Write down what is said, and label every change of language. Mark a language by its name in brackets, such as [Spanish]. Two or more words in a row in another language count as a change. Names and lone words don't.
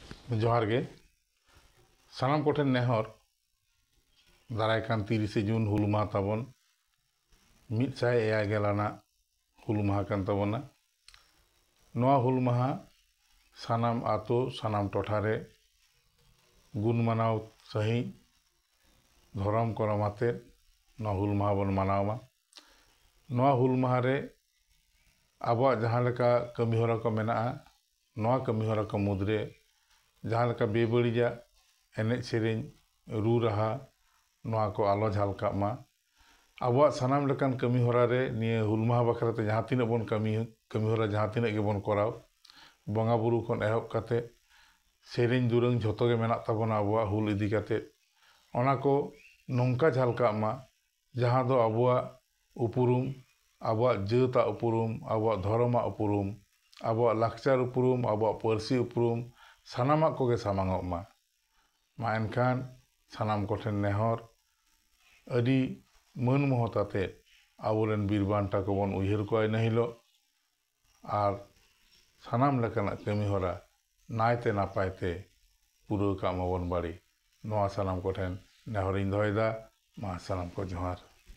[Santali] जोहार गे सानाम कोठेन नेहर दारायकान 30 जून हुल माहा ताबन 109 आना हुल माहा कान ताबोना। नोआ हुल माहा सानाम आतो सानाम टोठारे गुण मानाव सही धरम करमाते नोआ हुल माहा बन मानावा। नोआ हुल माहा रे आबो जहां लेका कमी होरा को मेना नोआ कमी होरा को मुद्रे जहां लेका बेबड़िया एने सेरें रू रहा नोआ को आलो झालका मा आबो सानाम लेकान कमी होरा रे निये हुल माहा बखराते जहां तिना बन कमी होरा जहां तिना के बन कराव बंगा बुरु खन एहब काते सेरें दुरंग झोतो गे मेना ताबोना आबो हुल इदी काते ओना को नोंका झालका मा जहां दो आबो उपुरुम आबो जेता उपुरुम आबो धर्मा उपुरुम आबो लाकचार उपुरुम आबो पारसी उपुरुम सानामा कोगे सामांगो मा एनखान सानाम कोठेन नेहर अडी मन महताते आबोरेन बीरबांटा को बन उयहर को नहिलो आर सानाम लेकाना कमी होरा नायते नापायते पुरो का माबन बाड़ी नोआ सानाम कोठेन नेहरिन दोयदा मा सानाम को जोहार।